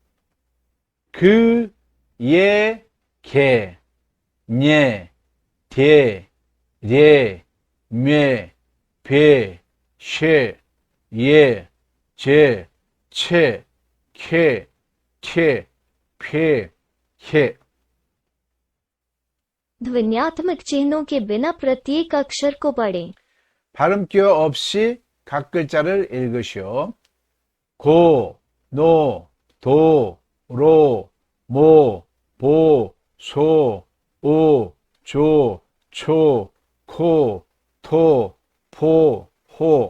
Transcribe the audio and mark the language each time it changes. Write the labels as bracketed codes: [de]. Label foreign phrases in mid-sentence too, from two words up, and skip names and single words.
[ko] 그, 예, 개, 녜, 대, 례, 매, 배, 쉐, 예, 제, 채, 캐, 태, 패, 해. [hi] ध्वन्यात्मक चिन्हों के बिना प्रत्येक अक्षर को पढ़ें। [ko] 발음 기호 없이 각 글자를 읽으시오. 고, 노, 도, 로, 모, 보, 소, 오, 조, 초, 코, 토, 포, 호.